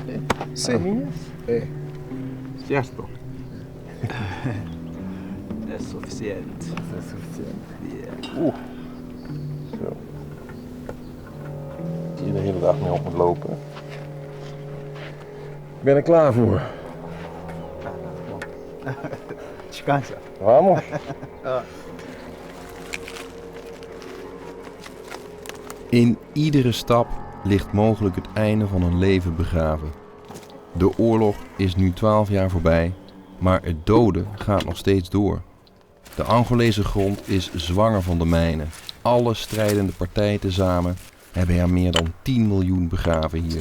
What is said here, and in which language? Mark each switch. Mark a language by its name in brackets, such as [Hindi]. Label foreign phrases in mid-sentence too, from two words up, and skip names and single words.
[Portuguese] Sim. É. Certo. É suficiente. É suficiente. [English] Yeah. [Dutch] Zo. Hier de hele dag mee opgelopen. Ik ben er klaar voor. [Portuguese] Descansa. Vamos. [Dutch] In iedere stap ligt mogelijk het einde van een leven begraven. De oorlog is nu 12 jaar voorbij, maar het doden gaat nog steeds door. De Angolese grond is zwanger van de mijnen. Alle strijdende partijen tezamen hebben er meer dan 10 miljoen begraven hier.